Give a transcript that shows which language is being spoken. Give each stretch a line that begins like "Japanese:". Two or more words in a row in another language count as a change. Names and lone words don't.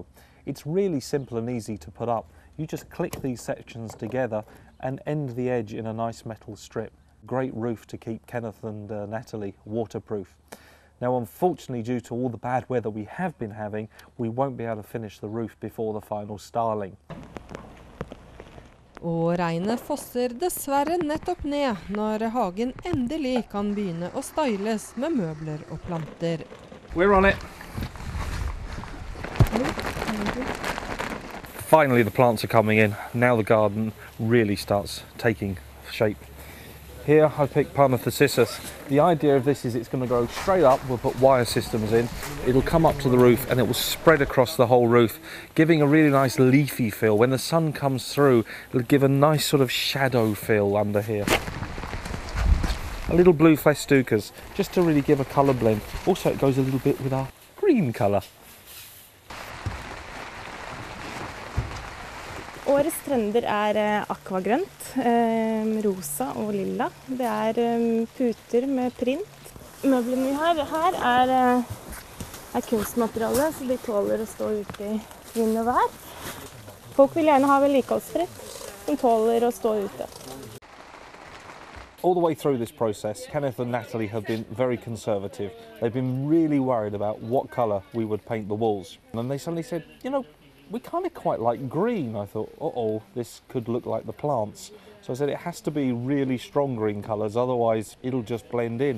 English: It's really simple and easy to put up. You just click these sections together and end the edge in a nice metal strip. Great roof to keep Kenneth and Natalie waterproof. Now unfortunately, due to all the bad weather we have been having, we won't be able to finish the roof before the final styling.
Norwegian: Og regnet fosser dessverre nettopp ned når hagen endelig kan begynne å styles med møbler og planter.
English: We're on it. Finally the plants are coming in. Now the garden really starts taking shape. Here I picked Parnathocissus. The idea of this is it's going to go straight up. We'll put wire systems in. It'll come up to the roof and it will spread across the whole roof, giving a really nice leafy feel. When the sun comes through, it'll give a nice sort of shadow feel under here. A little blue festucas, just to really give a colour blend. Also it goes a little bit with our green colour.
Norwegian: Årets trender akvagrønt, rosa og lilla. Det puter med print. Møblene vi har her kunstmateriale, så de tåler å stå ute I vind og vær. Folk vil gjerne ha vedlikeholdsfritt, som tåler å stå ute.
English: All the way through this process, Kenneth and Natalie have been very conservative. They've been really worried about what colour we would paint the walls. And they suddenly said, you know, we kind of quite like green. I thought, uh-oh, this could look like the plants. So I said it has to be really strong green colours, otherwise it'll just blend in.